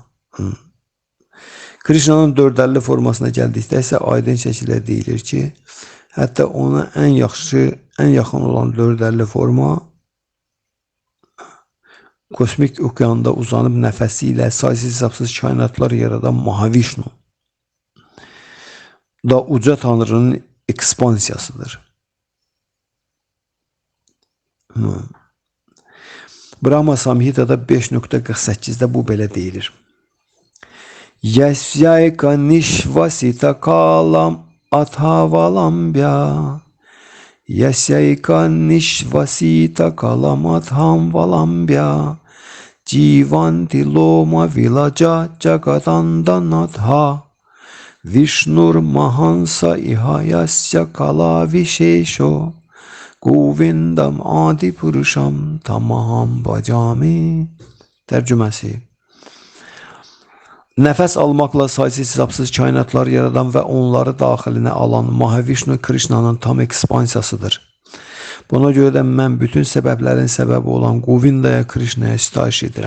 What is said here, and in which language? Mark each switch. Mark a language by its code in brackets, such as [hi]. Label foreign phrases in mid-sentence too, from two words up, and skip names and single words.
[az] Krishnanın dördəlli formasına gəldikdə isə aydın şəkildə deyilir ki, hətta ona ən yaxın olan dördəlli forma kosmik okeanda uzanıb nəfəsi ilə saysız-hesabsız kainatlar yaradan Mahavishnu da uca tanrının ekspansiyasıdır. Brahma Samhita'da 5.48'də bu belə deyilir. [sa] यस्यैक निश्वसित कालम् अथावलम्ब्य यस्यैक निश्वसित कालम् अथावलम्ब्य जीवन्ति लोम विलजा जगदण्डनाथा विष्णुर् महान्स इहयस्य कला विशेषो गोविन्दम् आदि पुरुषं तमहं भजामि. [az] Tərcüməsi. Nəfəs almaqla saysız-hesabsız kainatlar yaradan və onları daxilinə alan Mahavishnu Krishnanın tam ekspansiyasıdır. Buna görə də mən bütün səbəblərin səbəbi olan Govindaya Krishnaya sitayiş edirəm.